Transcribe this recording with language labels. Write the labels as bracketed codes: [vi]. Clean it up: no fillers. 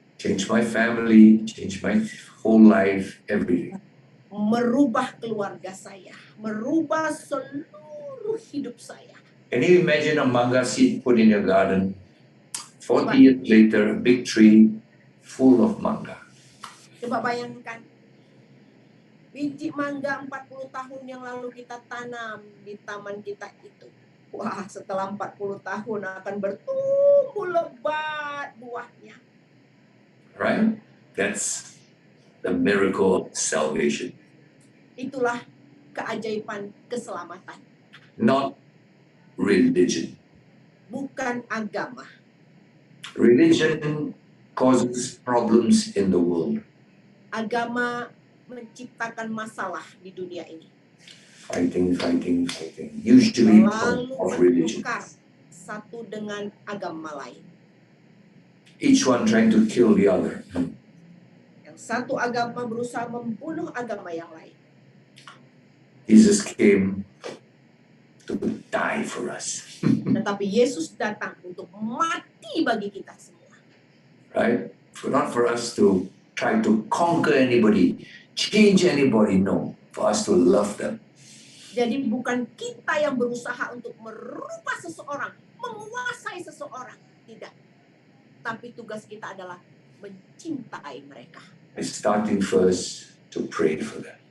[en] Change my family, change my whole life, everything. [id] Merubah keluarga saya, merubah seluruh hidup saya. [en] Can you imagine a manga seed put in your garden? 40 years later, a big tree full of manga. [id] Coba bayangkan, biji mangga 40 tahun yang lalu kita tanam di taman kita itu. Wah, setelah 40 tahun akan bertumbuh lebat buahnya. [en] Right? That's the miracle of salvation. [id] Itulah keajaiban keselamatan, [en] not religion. [id] bukan agama. [en] Religion causes problems in the world. [id] Agama menciptakan masalah di dunia ini. [en] Fighting. Usually because [id] Selalu [en] of religion. [id] bertukar satu dengan agama lain. [en] Each one trying to kill the other. [id] Yang satu agama berusaha membunuh agama yang lain. [en] Jesus came to die for us. [id] Tetapi Yesus datang untuk mati bagi kita semua. [en] Right? Not for us to try to conquer anybody, change anybody, no. For us to love them. [id] Jadi bukan kita yang berusaha untuk merubah seseorang, menguasai seseorang. Tidak. Tapi tugas kita adalah mencintai mereka. [en] Starting first to pray for them.